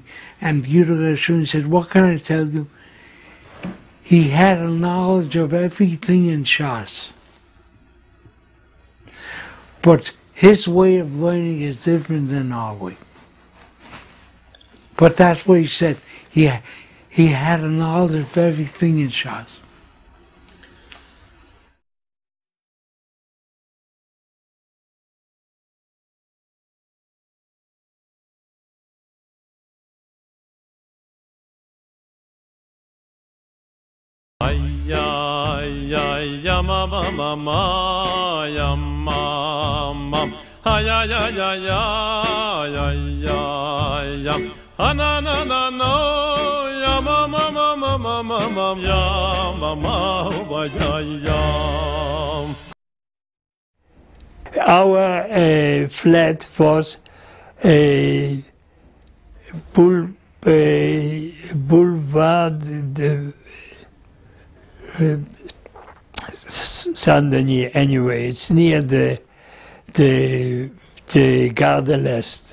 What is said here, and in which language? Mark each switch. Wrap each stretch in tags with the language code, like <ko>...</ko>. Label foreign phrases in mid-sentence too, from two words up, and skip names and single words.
<en>And Gershoni said, "What can I tell you?" He had a knowledge of everything in Shas. But his way of learning is different than our way. But that's what he said. He had a knowledge of everything in Shas. Ay ay ay ya ma ma ma ma ya ma ma ay ay ay ay ay ay ya ana na na no ya ma ma ma ma ma ma ma ya ma ma wa ya ya. Our flat was a boulevard de Saint-Denis. Anyway, it's near the Gare de l'Est.</en>